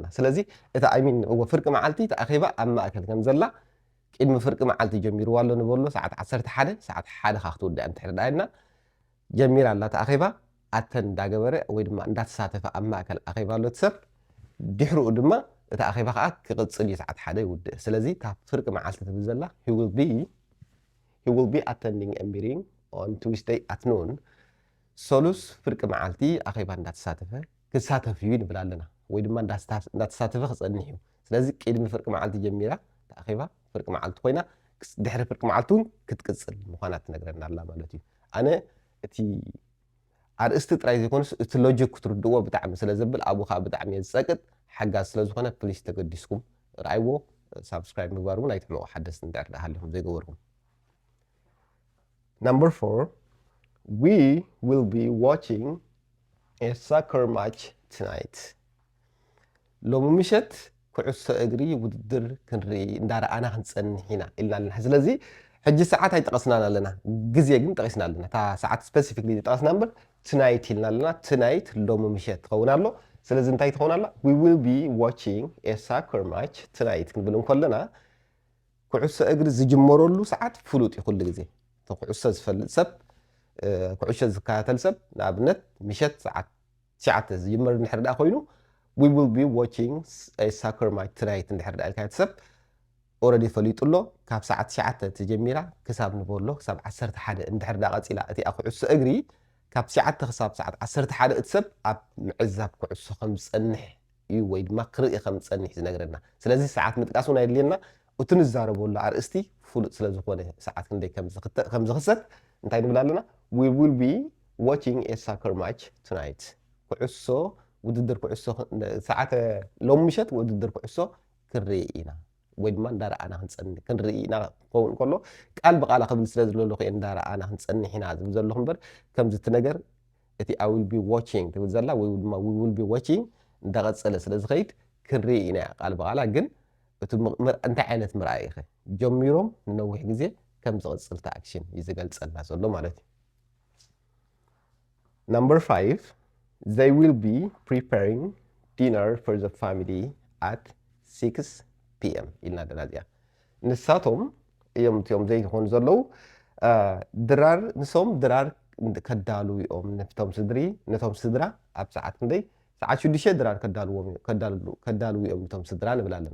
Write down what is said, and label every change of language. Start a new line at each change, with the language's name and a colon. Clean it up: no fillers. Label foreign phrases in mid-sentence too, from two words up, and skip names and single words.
Tigrinya: ስለዚ እቲ ኣይሚን ፍርቂ መዓልቲ እቲ ኣኼባ ኣብ ማእከል ከም ዘላ ቅድሚ ፍርቂ መዓልቲ ጀሚርዋ ኣሎ ንበሎ ሰዓት 11 ሰዓት 1 ካ ክትውድእ እንድሕር ደኣና ጀሚራ ኣላ እቲ ኣኼባ ኣተን እንዳገበረ ወይ ድማ እንዳተሳተፈ ኣብ ማእከል ኣኼባ ኣሎ እቲ ሰብ ድሕሪኡ ድማ እቲ ኣኼባ ከዓ ክቅፅል እዩ ሰዓት 1 ይውድእ ስለዚ ካብ ፍርቂ መዓልቲ ትብል ዘላ
English: he will be attending a meeting on Tuesday at noon
Tigrinya: ሰሉስ ፍርቂ መዓልቲ ኣኼባ እንዳተሳተፈ ክሳተፍ እዩ ንብል ኣለና ወይ ድማ እንዳተሳተፈ ክፀንሕ እዩ ስለዚ ቅድሚ ፍርቂ መዓልቲ ጀሚራ እቲ ኣኼባ ፍርቂ መዓልቲ ኮይና ድሕሪ ፍርቂ መዓልቲ እውን ክትቅፅል ምኳና ትነግረና ኣላ ማለት እዩ ኣነ እቲ ኣርእስቲ ጥራይ ዘይኮነስ እቲ ሎጂክ ክትርድእዎ ብጣዕሚ ስለ ዘብል ኣብኡ ከዓ ብጣዕሚ እየ ዝፀቅጥ ሓጋዝ ስለ ዝኾነ ፕሊስ ተገዲስኩም ረኣይዎ ሳብስክራይብ ምግባር እውን ኣይትሕምቑ ሓደስቲ እንድሕር ደኣ ሃሊኹም ዘይገበርኩም
English: Number 4, we will be watching a soccer match tonight.
Tigrinya: ሎሚ ምሸት ኩዕሶ እግሪ ውድድር ክንርኢ እንዳረኣና ክንፀንሕ ኢና ኢልና ኣለና ስለዚ ሕጂ ሰዓት ኣይጠቐስናን ኣለና ግዜ ግን ጠቂስና ኣለና እታ ሰዓት ስፔሲፊክሊ ጠቐስና እምበር ትናይት ኢልና ኣለና ትናይት ሎሚ ምሸት ክኸውን ኣሎ ስለዚ እንታይ ትኸውን ኣላ
English: we will be watching a soccer match tonight
Tigrinya: ክንብል እንከለና ኩዕሶ እግሪ ዝጅመረሉ ሰዓት ፍሉጥ እዩ ኩሉ ግዜ ኩዕሶ ዝፈልጥ ሰብ ኩዕሶ ዝከታተል ሰብ ንኣብነት ምሸት ሰዓት 9 ዝጅመር እንድሕር ደኣ ኮይኑ
English: we will be watching a soccer match tonight
Tigrinya: እንድሕር ደኣ ኢልካ ሰብ ኦልሬዲ ፈሊጡ ኣሎ ካብ ሰዓት 9 ተጀሚራ ክሳብ ንበሎ ክሳብ 11 እንድሕር ደኣ ቀፂላ እቲ ኩዕሶ እግሪ ካብ 9 ክሳብ ሰዓት 11 እቲ ሰብ ኣብ ምዕዛብ ኩዕሶ ከም ዝፀንሕ እዩ ወይ ድማ ክርኢ ከም ዝፀንሕ ዝነግረና ስለዚ ሰዓት ምጥቃስ እውን ኣየድልየና እቲ ንዛረበሉ ኣርእስቲ ፍሉጥ ስለ ዝኾነ ሰዓት ክንደይ ከም ዝኽሰት እንታይ ንብል ኣለና
English: we will be watching a soccer match tonight
Tigrinya: ኩዕሶ ውድድር ኩዕሶ ሰዓት ሎሚ ምሸት ውድድር ኩዕሶ ክንርኢ ኢና ወይ ድማ እንዳረኣና ክንርኢ ኢና ክኸውን ከሎ ቃል ብቃላ ክብል ስለ ዘለኹ እንዳረኣና ክንፀንሕ ኢና ዝብል ዘለኹ እምበር ከምዚ እቲ ነገር እቲ
English: I will be watching
Tigrinya: ትብል ዘላ ወይ ድማ
English: we will be watching
Tigrinya: እንዳቐፀለ ስለ ዝኸይድ ክንርኢ ኢና ቃል ብቃላ ግን እቲ እንታይ ዓይነት ምርኣይ ኢኸ ጀሚሮም ንነዊሕ ግዜ ከም ዝቕፅልታ ኣክሽን እዩ ዝገልፀልና ዘሎ ማለት እዩ
English: Number 5 they will be preparing dinner for the family at 6 p.m.
Tigrinya: ኢልና ደና እዚኣ ንሳቶም እዮም እትዮም ዘይኮኑ ዘለው ድራር ንሶም ድራር ከዳሉ እዮም ነቶም ስድራ ኣብ ሰዓት ክንደይ ሰዓት 6 ድራር ከዳሉ እዮም ነቶም ስድራ ንብል ኣለና